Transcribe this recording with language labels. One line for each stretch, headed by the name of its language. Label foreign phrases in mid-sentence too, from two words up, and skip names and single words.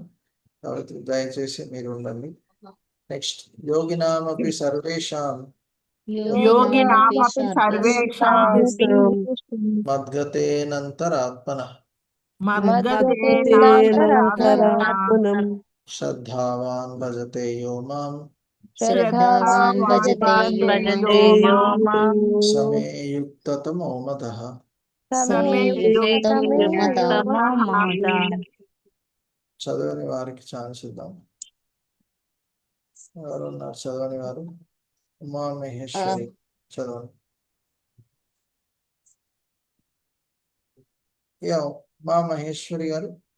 Telugu: కాబట్టి దయచేసి మీరు ఉండండి. నెక్స్ట్
Sanskrit: योगिनामपि सर्वेषां योगिनामपि सर्वेषां मद्गतेनन्तरात्मनः मद्गतेनान्तरात्मनं श्रद्धावान् भजते यो मां श्रद्धावान् भजते यो मां समे युक्ततमो मदः. समयुक्तमो मदः.
Telugu: చదవని వారికి ఛాన్స్ ఇద్దాం. ఎవరున్నారు చదవని వారు? ఉమా మహేశ్వరి చదవండి. మా మహేశ్వరి గారు.